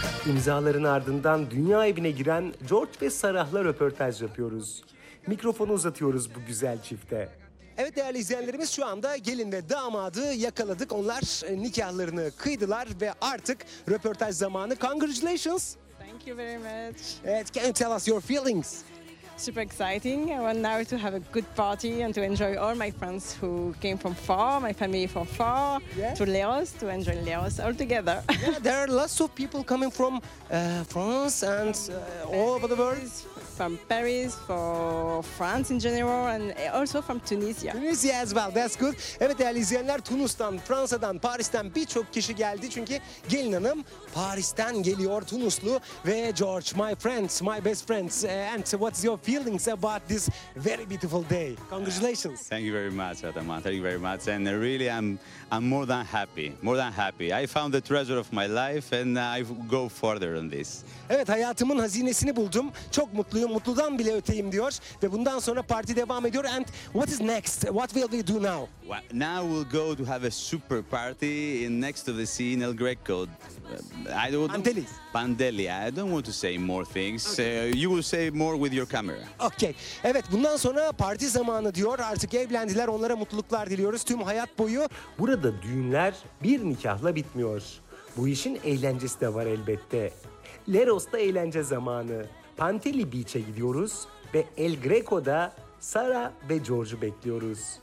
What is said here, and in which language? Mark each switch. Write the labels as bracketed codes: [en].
[tr] İmzaların ardından dünya evine giren George ve Sarah'la röportaj yapıyoruz. Mikrofonu uzatıyoruz bu güzel çifte. Evet değerli izleyenlerimiz, şu anda gelin ve damadı yakaladık. Onlar nikahlarını kıydılar ve artık röportaj zamanı. [en] Congratulations. Thank you very much. [tr] Evet, [en] can you tell us your feelings? Super exciting. I want now to have a good party and to enjoy all my friends who came from far, my family from far, yes, to Leos, to enjoy Leos all together. Yeah, there are lots of people coming from France and all over the world. From Paris, for France in general, and also from Tunisia. Tunisia as well, that's good. [tr] Evet değerli izleyenler, Tunus'tan, Fransa'dan, Paris'ten birçok kişi geldi. Çünkü gelin hanım Paris'ten geliyor, Tunuslu. Ve [en] George, my friends, my best friends, and what's your feelings about this very beautiful day? Congratulations. Thank you very much, Adama. Thank you very much. And really, I'm more than happy, more than happy. I found the treasure of my life, and I go further on this. [tr] Evet, hayatımın hazinesini buldum. Çok mutluyum, mutludan bile öteyim diyor. Ve bundan sonra parti devam ediyor. [en] And what is next? What will we do now? Well, now we'll go to have a super party in next to the sea in El Greco. Pandelis. Pandelia. I don't want to say more things. Okay. You will say more with your camera. Okay. [tr] Evet, bundan sonra parti zamanı diyor. Artık evlendiler. Onlara mutluluklar diliyoruz tüm hayat boyu. Burada düğünler bir nikahla bitmiyor. Bu işin eğlencesi de var elbette. Leros'ta eğlence zamanı. Panteli Beach'e gidiyoruz ve El Greco'da Sarah ve George'u bekliyoruz.